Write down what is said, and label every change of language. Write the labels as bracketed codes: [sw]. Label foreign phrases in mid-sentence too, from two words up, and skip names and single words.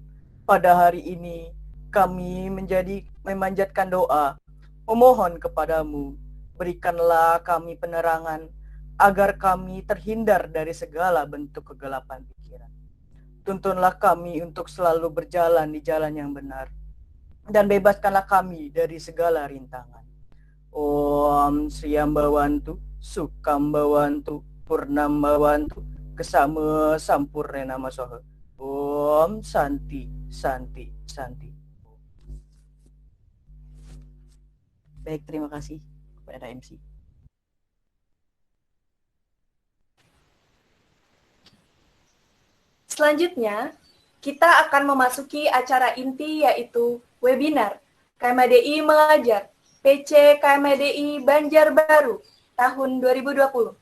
[id] Pada hari ini kami memanjatkan doa, memohon kepadamu, berikanlah kami penerangan agar kami terhindar dari segala bentuk kegelapan pikiran. Tuntunlah kami untuk selalu berjalan di jalan yang benar, dan bebaskanlah kami dari segala rintangan. [sa] Om Sriyambawantu, Sukambawantu, Purnambawantu, Kesama Sampurnena Masoha. Om Santi, Santi, Santi. [id] Baik, terima kasih kepada MC. Selanjutnya, kita akan memasuki acara inti yaitu webinar KMHDI Mengajar PC KMHDI Banjarbaru tahun 2020.